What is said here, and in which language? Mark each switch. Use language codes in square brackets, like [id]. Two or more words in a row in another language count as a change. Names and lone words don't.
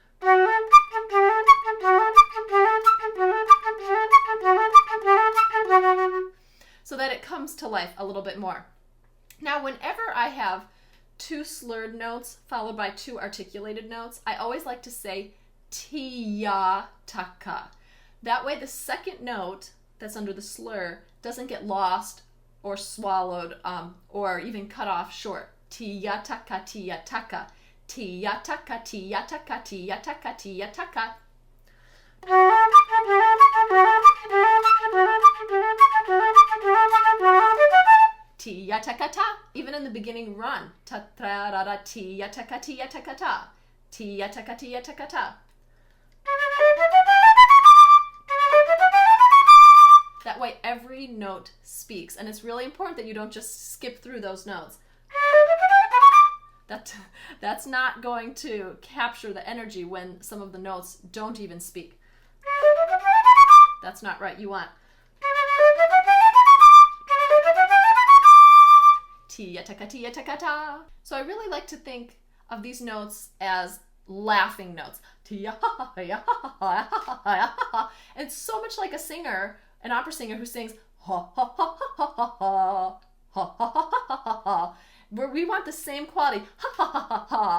[en] So that it comes to life a little bit more. Now, whenever I have two slurred notes followed by two articulated notes, I always like to say tia-taka. That way the second note that's under the slur doesn't get lost or swallowed or even cut off short. Tia-taka, tia-taka. Tia-taka, tia-taka, tia-taka, tia-taka. Tia-taka-ta. Even in the beginning run. Ta-tra-ra-ra, tia-taka, tia-taka-ta. Tia-taka, tia-taka-ta. That way every note speaks, and it's really important that you don't just skip through those notes. That's not going to capture the energy when some of the notes don't even speak. That's not right. You want tia-taka, tia-taka-ta. So I really like to think of these notes as laughing notes. And it's so much like a singer, an opera singer who sings ha ha ha ha ha ha ha ha ha ha ha, where we want the same quality, ha ha ha ha ha.